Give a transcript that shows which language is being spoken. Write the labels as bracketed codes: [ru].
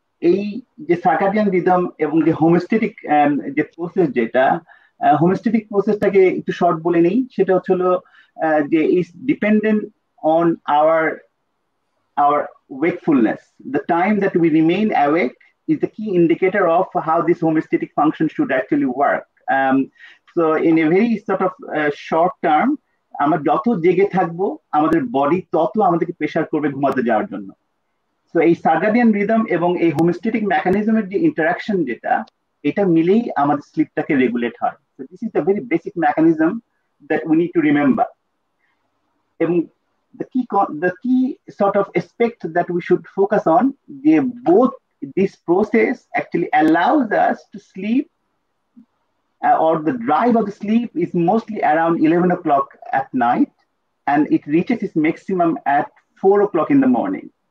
[bn] এই যে circadian rhythm এবং যে হোমিওস্ট্যাটিক যে প্রসেস, যেটা হোমিওস্ট্যাটিক প্রসেসটাকে একটু শর্ট বলে নেই, সেটা হচ্ছে যে [en] Is dependent on our wakefulness. The time that we remain awake is the key indicator of how this homeostatic function should actually work. So in a very sort of short term, [bn] আমরা যত জেগে থাকবো আমাদের body তত আমাদেরকে pressure করবে ঘুমাতে যাওয়ার জন্য। সো এই সার্কাডিয়ান রিদম এবং এই হোমিওস্ট্যাটিক মেকানিজমের যে ইন্টারাকশন, এটা মিলেই আমাদের স্লিপটাকে রেগুলেট হয়। [en] So this is a very basic mechanism that we need to remember. এবং the key sort of aspect that we should focus on, both this process actually allows us to sleep, or the drive of the sleep is mostly around 11 o'clock at night, and it reaches its maximum at 4 o'clock in the morning.